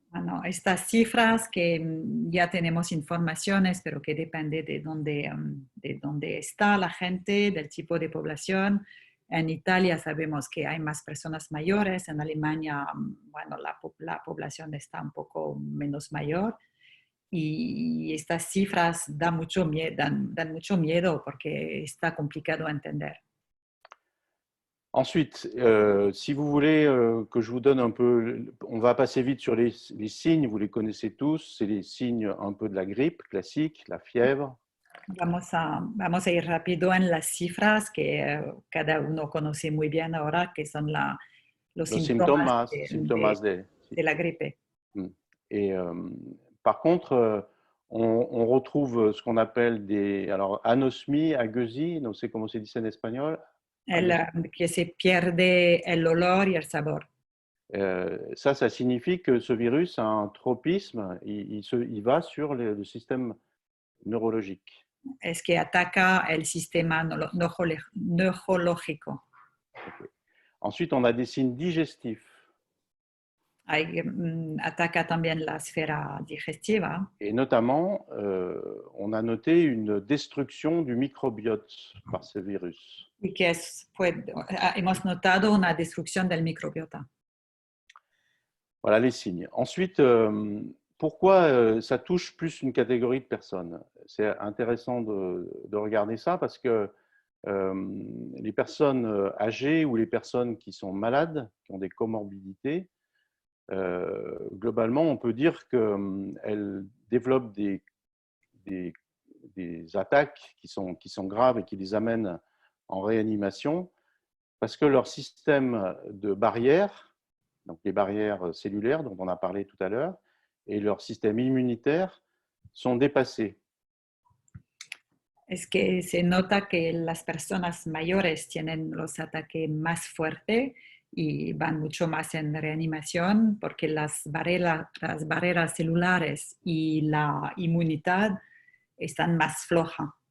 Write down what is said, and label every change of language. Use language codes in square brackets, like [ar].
[es] Bueno, estas cifras que ya tenemos informaciones, pero que depende de dónde está la gente, del tipo de población. En Italia sabemos que hay más personas mayores, en Alemania, bueno, la población está un poco menos mayor. Y estas cifras dan mucho miedo porque está complicado entender. [fr] Ensuite, si vous voulez que je vous donne un peu, on va passer vite sur les signes, vous les connaissez tous, c'est les signes un peu de la grippe classique, la fièvre. [es] Vamos a ir rápido en las cifras que cada uno conoce muy bien ahora, que son los síntomas de la gripe. [fr] Et par contre, on retrouve ce qu'on appelle alors anosmie, agueusie, [es] no sé cómo se dice en espagnol. Que se pierde el olor y el sabor. [fr] Ça signifie que ce virus a un tropisme, il va sur le système neurologique. [es] Es que ataca el sistema neurológico. [fr] Okay. Ensuite, on a des signes digestifs. [es] Ataca también la esfera digestiva. [fr] Et notamment, on a noté une destruction du microbiote par ce virus. [es] Y que hemos notado una destrucción del microbiota. [fr] Voilà les signes. Ensuite, pourquoi ça touche plus une catégorie de personnes? C'est intéressant de regarder ça parce que les personnes âgées ou les personnes qui sont malades, qui ont des comorbidités, globalement, on peut dire qu'elles développent des attaques qui sont graves et qui les amènent en réanimation parce que leur système de barrière, donc les barrières cellulaires dont on a parlé tout à l'heure, et leur système immunitaire sont dépassés. [es] Es que se nota que las personas mayores tienen los ataques más fuertes y van mucho más en reanimación porque las barreras celulares y la inmunidad están más flojas.